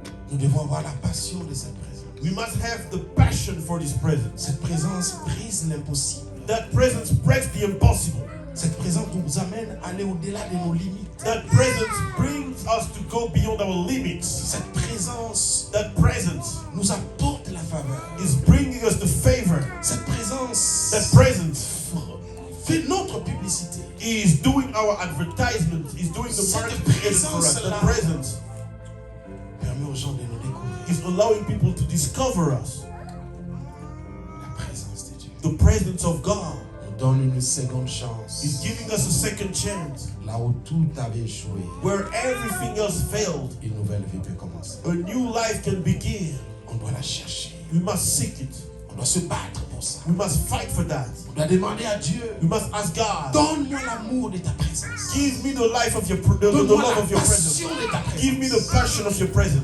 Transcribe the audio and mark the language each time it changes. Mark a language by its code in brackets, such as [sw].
[fr] Nous devons avoir la passion de cette présence. [en] We must have the passion for this presence. [fr] Cette présence brise l'impossible. [en] That presence breaks the impossible. [fr] Cette présence nous amène à aller au-delà de nos limites. [en] That presence brings us to go beyond our limits. [fr] Cette présence [en] That presence [fr] nous apporte la faveur. [en] is bringing us the favor. [fr] Cette présence [en] That presence [fr] fait notre publicité. [en] is doing our advertisement, is doing the [fr] Cette [en] marketing for us. That [fr] présence-là [en] presence [fr] permet aux gens de nous découvrir. [en] is allowing people to discover us. [fr] La présence de Dieu [en] The presence of God [fr] nous donne une seconde chance. [en] is giving us a second chance. [fr] Là où tout avait échoué, [en] Where everything else failed, [fr] une nouvelle vie peut commencer. [en] a new life can begin. [fr] On doit la chercher. [en] We must seek it. [fr] On doit se battre pour ça. [en] We must fight for that. [fr] On doit demander à Dieu, [en] We must ask God, [fr] donne-moi l'amour de ta présence. [en] give me the life of your the [fr] Donne-moi [en] love [fr] la [en] of your presence. [fr] passion de ta [en] Give me the [fr] présence. [en] passion of your presence.